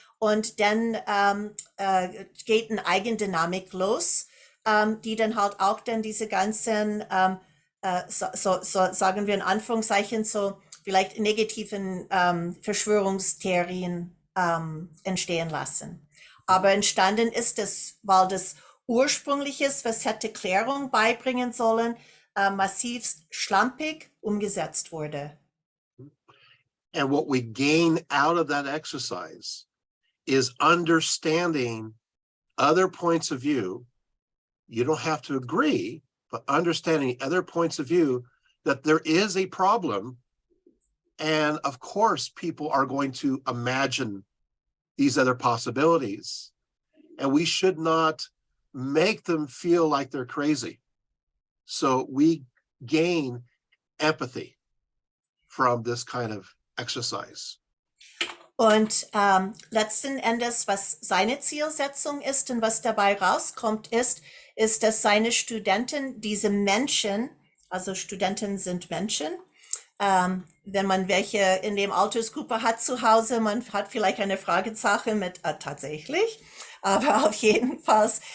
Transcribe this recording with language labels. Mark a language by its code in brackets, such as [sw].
[de] Und dann geht eine Eigendynamik los, die dann halt auch dann diese ganzen, sagen wir in Anführungszeichen, so vielleicht negativen Verschwörungstheorien entstehen lassen. Aber entstanden ist es, weil das Ursprüngliches, was hätte Klärung beibringen sollen, massiv schlampig umgesetzt wurde. [en] And what we gain out of that exercise is understanding other points of view. You don't have to agree, but understanding other points of view, that there is a problem. And of course, people are going to imagine these other possibilities. And we should not make them feel like they're crazy. So we gain empathy from this kind of exercise. [de] Und letzten Endes, was seine Zielsetzung ist und was dabei rauskommt, ist, dass seine Studenten, diese Menschen, also Studenten sind Menschen, wenn man welche in dem Altersgruppe hat zu Hause, man hat vielleicht eine Fragezeichen mit tatsächlich, aber auf jeden Fall,